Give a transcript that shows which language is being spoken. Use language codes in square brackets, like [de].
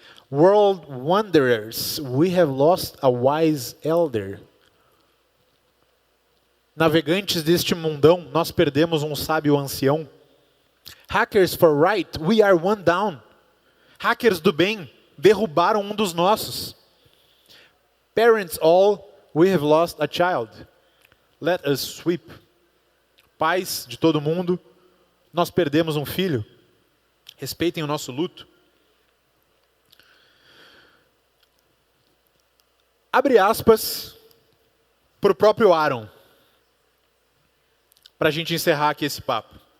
[en] World wanderers, we have lost a wise elder. [pt] Navegantes deste mundão, nós perdemos um sábio ancião. [en] Hackers for right, we are one down. [pt] Hackers do bem, derrubaram um dos nossos. [en] Parents all, we have lost a child. Let us sweep. [pt] Pais de todo mundo, nós perdemos um filho. Respeitem o nosso luto. Abre aspas para o próprio Aaron, para a gente encerrar aqui esse papo.